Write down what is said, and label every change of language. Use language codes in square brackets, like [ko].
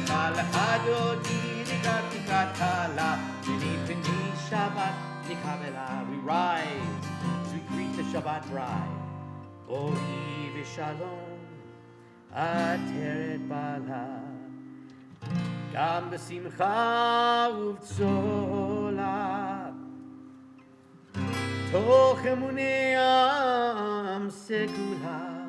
[he] לך דודי לקראת קלה, פני שבת נקבלה. [en] We rise as we greet the Shabbat bride. [he] בואי ושלום עטרת בעלה, גם בשמחה ובצולה, תוך אמוני עם סגולה.